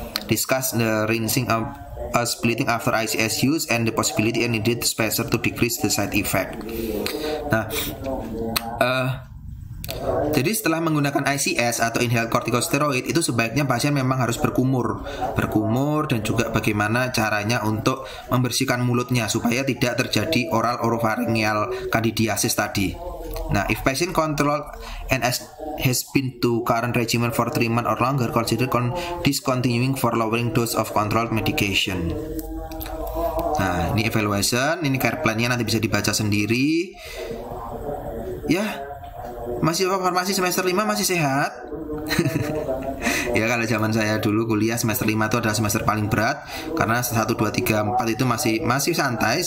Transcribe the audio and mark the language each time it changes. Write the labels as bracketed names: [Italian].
[English] Discuss the rinsing of splitting after ICS use and the possibility and needed spacer to decrease the side effect. [Indonesian] Nah, jadi setelah menggunakan ICS atau inhaled corticosteroid, itu sebaiknya pasien memang harus berkumur dan juga bagaimana caranya untuk membersihkan mulutnya supaya tidak terjadi oral oropharyngeal candidiasis tadi. [English] Nah, if patient control and has been to current regimen for 3 months or longer, consider discontinuing for lowering dose of controlled medication. [Indonesian] Nah, ini evaluation, ini care plan-nya nanti bisa dibaca sendiri. Ya, masih farmasi semester 5 masih sehat. Ya, kalau zaman saya dulu kuliah semester 5 itu adalah semester paling berat, karena 1, 2, 3, 4 itu masih santai.